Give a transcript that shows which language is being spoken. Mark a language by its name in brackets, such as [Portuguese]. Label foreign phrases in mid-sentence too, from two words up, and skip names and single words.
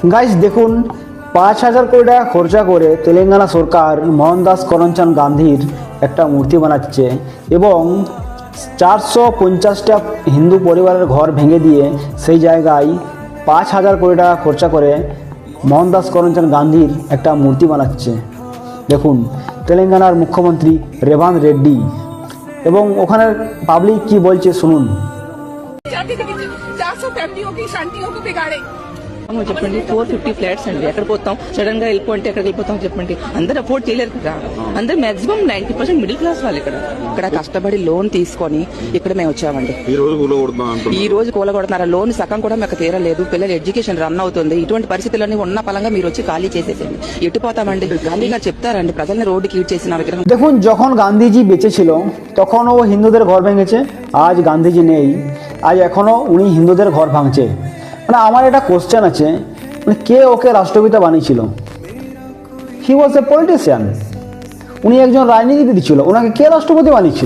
[Bangla] গাইস দেখুন, 5,000 কোটি টাকা খরচা করে তেলেঙ্গানা সরকার মোহনদাস করমচাঁদ গান্ধীর একটা মূর্তি বানাচ্ছে এবং 450টা হিন্দু পরিবারের ঘর ভেঙে দিয়ে সেই জায়গায় 5,000 কোটি টাকা খরচা করে মোহনদাস করমচাঁদ গান্ধীর একটা মূর্তি বানাচ্ছে। দেখুন তেলেঙ্গানার মুখ্যমন্ত্রী রেভান্থ রেড্ডি, এবং ওখানের পাবলিক কি বলছে শুনুন। [Hindi] 400 ఫ్యామిలీयों की शांतियों को बिगाड़े। [Telugu] చెప్పండి 450 ఫ్లాట్స్ అండి, ఎక్కడ పోతాం? సడన్ గా వెళ్ళిపోతే ఎక్కడికి వెళ్ళిపోతాం చెప్పండి? అందరూ అఫోర్డ్ చేయలేరు కదా. అందరూ మాక్సిమం 90% [English] middle class [Telugu] వాళ్ళు ఇక్కడ కష్టపడి లోన్ తీసుకొని ఇక్కడ మేము వచ్చామండి. ఈ రోజు కూలగొడుతున్నారు. లోన్ సగం కూడా మాకు తీరలేదు. పిల్లల [English] education run [Telugu] అవుతుంది. ఇటువంటి పరిస్థితులన్నీ ఉన్న పలంగా మీరు వచ్చి ఖాళీ చేసేసేయండి. ఎట్టిపోతామండి? గాంధీ గారు చెప్తారండి ప్రజల్ని రోడ్డుకి ఈడ్ చేసిన విగ్రహం। [Bangla] দেখুন যখন গান্ধীজি বেঁচে ছিল তখন ও হিন্দুদের ঘর ভেঙেছে, আজ গান্ধীজি নেই, আজ এখনো উনি হিন্দুদের ঘর ভাঙছে। মানে আমার একটা কোশ্চেন আছে, মানে কে ওকে রাষ্ট্রপিতা বানিয়েছিল? [English] he was a politician, [Bangla] উনি একজন রাজনীতিবিদ ছিল, ওনাকে কে রাষ্ট্রপতি বানিয়েছিল?